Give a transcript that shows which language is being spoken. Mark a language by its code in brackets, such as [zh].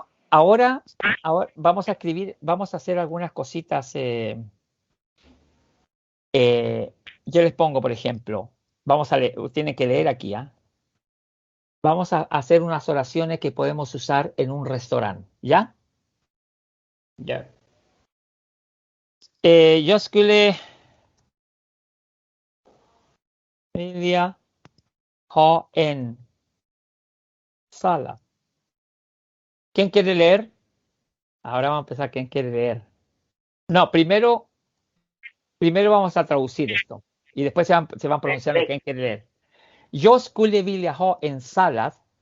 [es] Ahora vamos a escribir, vamos a hacer algunas cositas. Yo les pongo, por ejemplo, Vamos a leer, tienen que leer aquí, ¿ah? Vamos a hacer unas oraciones que podemos usar en un restaurante, ¿ya? Ya. [sv] Jag skulle vilja ha en sala. [es] ¿Quién quiere leer? Ahora vamos a empezar. ¿Quién quiere leer? No, primero vamos a traducir esto. Y después se van pronunciando quién quiere leer. [sv] Jag skulle vilja ha en salad.